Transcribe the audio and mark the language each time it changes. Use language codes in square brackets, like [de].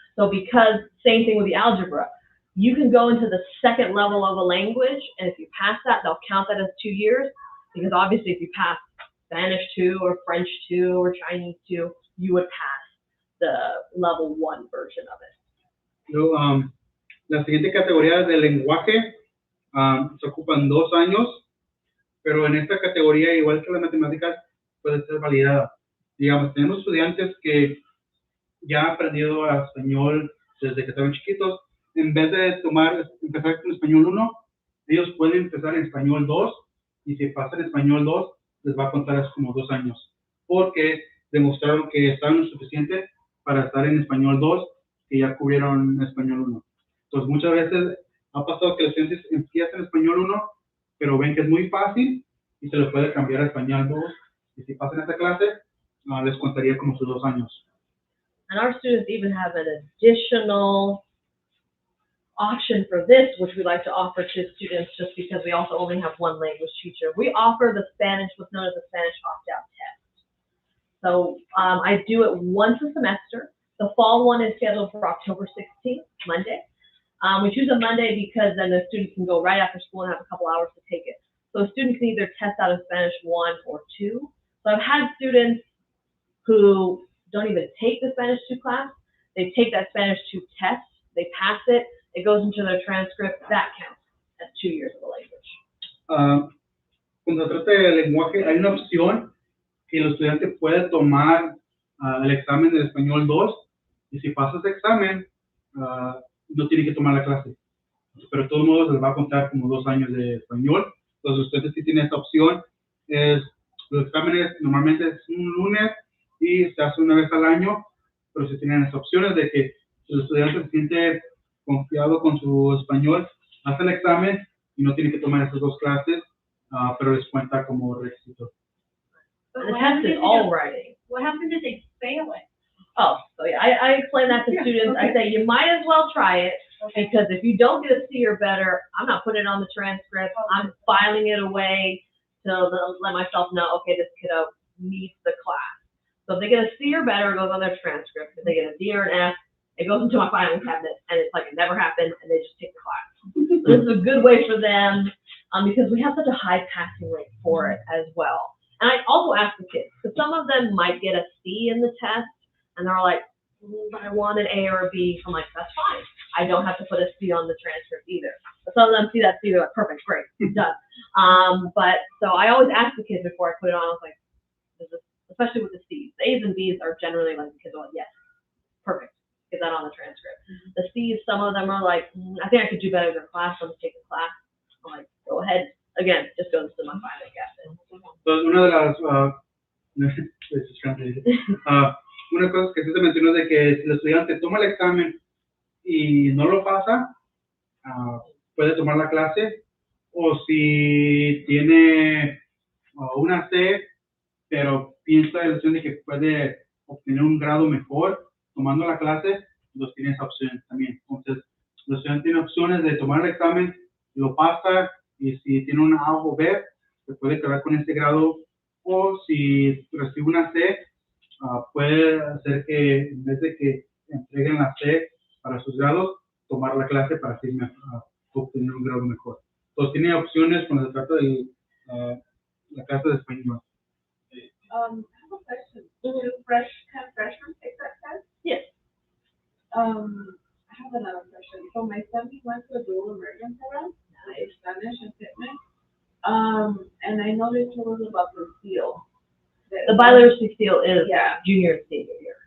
[en] So because, same thing with the algebra, you can go into the 2nd level of a language, and if you pass that, they'll count that as 2 years, because obviously if you pass Spanish 2 or French 2 or Chinese 2, you would pass the level 1 version of it. [es] Luego, la siguiente categoría de lenguaje se ocupan 2 años, pero en esta categoría, igual que las matemáticas, puede ser validada. Digamos, tenemos estudiantes que ya han aprendido español desde que estaban chiquitos. En vez de empezar con español 1, ellos pueden empezar en español 2 y si pasan español 2 les va a contar como 2 años, porque demostraron que estaban lo suficiente para estar en español 2 que ya cubrieron español 1. Entonces muchas veces ha pasado que los estudiantes empiezan en español 1, pero ven que es muy fácil y se les puede cambiar a español 2 y si pasan esta clase les contaría como sus 2 años. [en] And our students even have an additional option for this, which we like to offer to students just because we also only have one language teacher. We offer the Spanish, what's known as the Spanish opt-out test. So I do it once a semester. The fall one is scheduled for October 16th, Monday. We choose a Monday because then the students can go right after school and have a couple hours to take it. So a student can either test out of Spanish 1 or 2. So I've had students who don't even take the Spanish 2 class. They take that Spanish 2 test, they pass it, it goes into their transcript, that counts as 2 years of the language. Cuando se trata de lenguaje, hay una opción que el estudiante puede tomar el examen de español 2 y si pasa ese examen, no tiene que tomar la clase. Pero de todos modos les va a contar como 2 años de español. Los estudiantes sí tienen esta opción. Los exámenes normalmente es un lunes y se hace una vez al año, pero si tienen las opciones de que el estudiante se siente confiado con su español, hace el examen y no tiene que tomar esas 2 clases, pero les cuenta como requisito. The test is all writing. What happens if they fail it? Oh, so yeah, I explain that to students. I say you might as well try it because if you don't get a C or better, I'm not putting it on the transcript. I'm filing it away to let myself know, okay, this kiddo meets the class. So if they get a C or better, it goes on their transcript. If they get a D or an F, it goes into my filing cabinet, and it's like it never happened, and they just take the class. So this is a good way for them because we have such a high passing rate for it as well. And I also ask the kids, because some of them might get a C in the test, and they're like, but I want an A or a B. I'm like, that's fine. I don't have to put a C on the transcript either. But some of them see that C, they're like, perfect, great, done. But so I always ask the kids before I put it on, I was like, especially with the C's. The A's and B's are generally like the kids are like, yes, perfect, get that on the transcript. The C's, some of them are like, I think I could do better than class, so I'm take the class. I'm like, go ahead. Again, just goes to my filing cabinet. [es] Entonces, una de las una cosa que sí se mencionó de que si el estudiante toma el examen y no lo pasa, puede tomar la clase, o si tiene una C, pero piensa el estudiante que puede obtener un grado mejor tomando la clase, los tiene esa opción también. Entonces, el estudiante tiene opciones de tomar el examen, lo pasa, y si tiene una A o B, se puede quedar con ese grado, o si recibe una C, puede hacer que en vez de que entreguen la C para sus grados, tomar la clase para así obtener un grado mejor. Entonces tiene opciones cuando se trata de la clase de español. [en] I have a question. Do freshmen take that test? Yes. I have another question. So my son, he went to a dual immersion program, Spanish and fitness. And I know they told us about the seal. The biliteracy seal is junior and senior year.